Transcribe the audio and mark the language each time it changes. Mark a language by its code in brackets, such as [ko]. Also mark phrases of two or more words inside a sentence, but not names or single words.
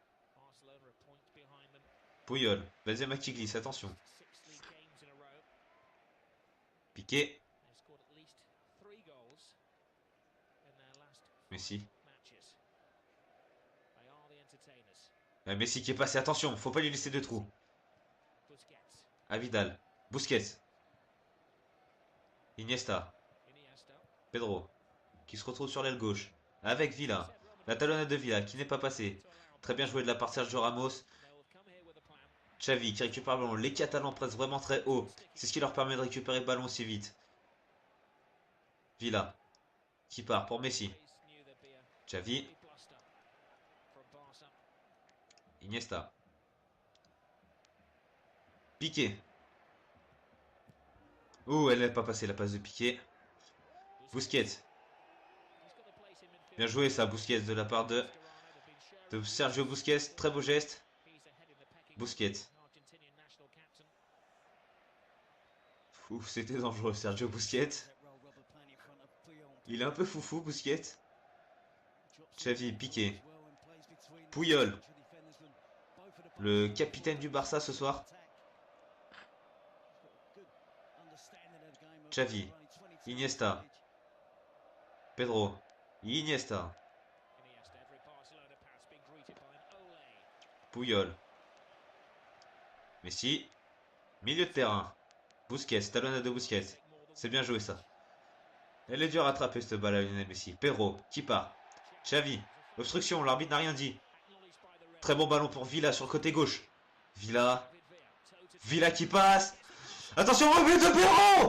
[fr] Puyol, Benzema qui glisse, attention. Piqué. Messi. Messi qui est passé, attention, faut pas lui laisser de trous. Avidal. Busquets. Iniesta. Pedro. Qui se retrouve sur l'aile gauche. Avec Villa. La talonnade de Villa qui n'est pas passée. Très bien joué de la part de Sergio Ramos. Xavi qui récupère le ballon. Les Catalans pressent vraiment très haut. C'est ce qui leur permet de récupérer le ballon aussi vite. Villa. Qui part pour Messi. Xavi. Iniesta. Piqué. Ouh, elle n'est pas passée la passe de Piqué. Busquets. Bien joué ça, Busquets de la part de Sergio Busquets. Très beau geste. Busquets. Ouf, c'était dangereux, Sergio Busquets. Il est un peu foufou, Busquets. Xavi, Piqué. Puyol. Le capitaine du Barça ce soir. Xavi. Iniesta. Pedro. Iniesta. Puyol. Messi. Milieu de terrain. Busquets. Talonnade de Busquets. C'est bien joué ça. Elle est dure à attraper cette balle à Lionel Messi. Pedro. Qui part. Xavi. Obstruction. L'arbitre n'a rien dit. Très bon ballon pour Villa sur le côté gauche. Villa. Villa qui passe. Attention, but de Pedro.